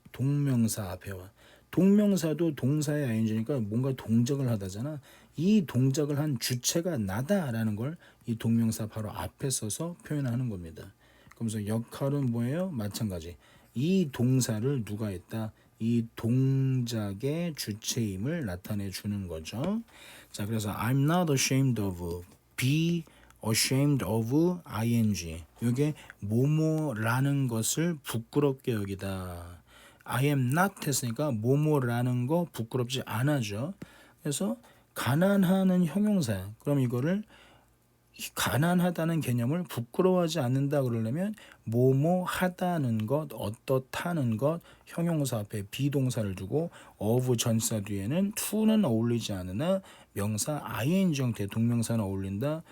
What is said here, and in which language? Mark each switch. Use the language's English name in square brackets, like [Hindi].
[Korean] 동명사 앞에 와. 동명사도 동사의 ing니까 뭔가 동작을 하다잖아. 이 동작을 한 주체가 나다라는 걸 이 동명사 바로 앞에 써서 표현하는 겁니다. 그러면서 역할은 뭐예요? 마찬가지. 이 동사를 누가 했다? 이 동작의 주체임을 나타내 주는 거죠. 자, 그래서 [English] I'm not ashamed of, be ashamed of ing. [Korean] 이게 뭐뭐라는 것을 부끄럽게 여기다. [English] I am not [Korean] 했으니까 뭐뭐라는 거 부끄럽지 않아죠. 그래서 가난하는 형용사. 그럼 이거를 가난하다는 개념을 부끄러워하지 않는다 그러려면 뭐뭐 하다는 것, 어떻다는 것, 형용사 앞에 비동사를 두고 of 전치사 뒤에는 to는 어울리지 않으나 명사 ing 형태 동명사는 어울린다.